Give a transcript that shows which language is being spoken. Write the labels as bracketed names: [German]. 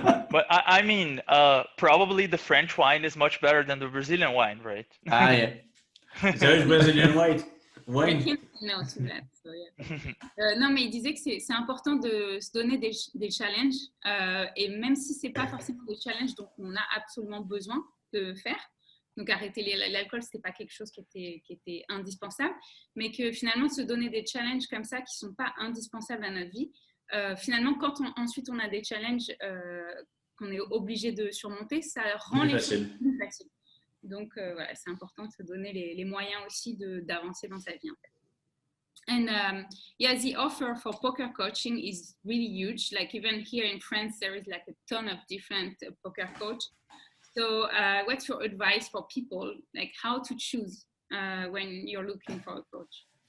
[English] But I mean, probably the French wine is much better than the Brazilian wine, right? Ah, yeah. There is Brazilian wine. No, to that, so yeah. [French] Non, mais il disait que c'est important de se donner des challenges et même si c'est pas forcément des challenges dont on a absolument besoin de faire. Donc arrêter l'alcool, c'était pas quelque chose qui était indispensable, mais que finalement se donner des challenges comme ça qui sont pas indispensables à notre vie. Finalement, quand ensuite on a des challenges qu'on est obligé de surmonter, ça rend les choses plus faciles. Donc voilà, c'est important de se donner les moyens aussi d'avancer dans sa vie en fait. [English] And yeah, the offer for poker coaching is really huge. Like even here in France, there is like a ton of different poker coach. So what's your advice for people, like how to choose when you're looking for a coach?